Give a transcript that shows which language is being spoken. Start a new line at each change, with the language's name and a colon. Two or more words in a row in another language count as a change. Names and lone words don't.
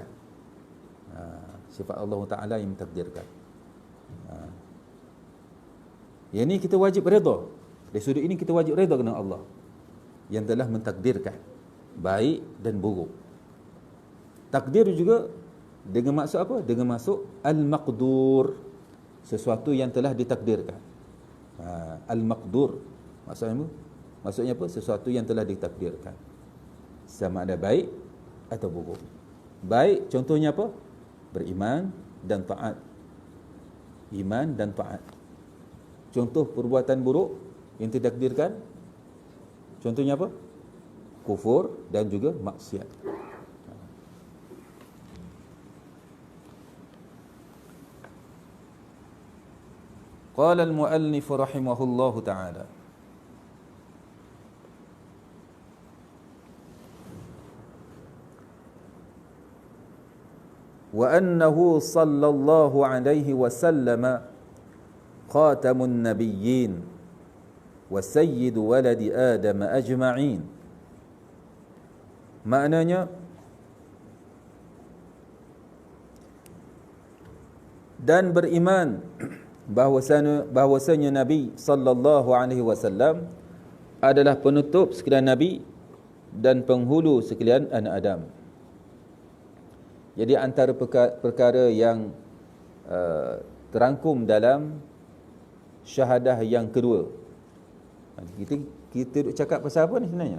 Malay: Sifat Allah Ta'ala yang mentakdirkan. Yang ini kita wajib redha. Dari sudut ini kita wajib redha dengan Allah yang telah mentakdirkan baik dan buruk. Takdir juga dengan maksud apa? Dengan maksud al-maqdur, sesuatu yang telah ditakdirkan. Al-maqdur maksudnya apa? Sesuatu yang telah ditakdirkan, sama ada baik atau buruk. Baik contohnya apa? Beriman dan taat. Iman dan taat. Contoh perbuatan buruk yang ditakdirkan, contohnya apa? Kufur dan juga maksiat.
Arabic: قال المؤلف رحمه الله تعالى، وأنه صلى الله عليه وسلم خاتم النبيين وسيد ولد آدم أجمعين.
Malay: Maknanya, dan beriman bahwasanya Nabi
Arabic: صلى الله عليه وسلم
Malay: adalah penutup sekalian nabi dan penghulu sekalian anak Adam. Jadi antara perkara yang terangkum dalam syahadah yang kedua, kita duk cakap pasal apa ni sebenarnya?